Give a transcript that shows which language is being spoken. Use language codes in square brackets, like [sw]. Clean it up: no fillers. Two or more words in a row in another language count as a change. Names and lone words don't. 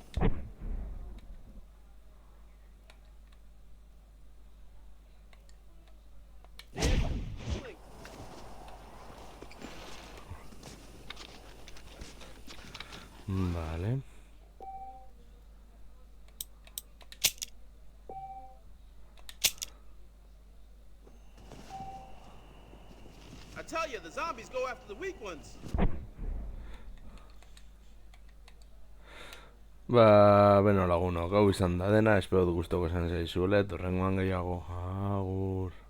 [eu] Vale. [en] I tell you, the zombies go after the weak ones. [eu] Ba, beno lagunok, hau izan da dena, espero dut gustoko izan zaizuela, eta horrengoan gehiago, agur.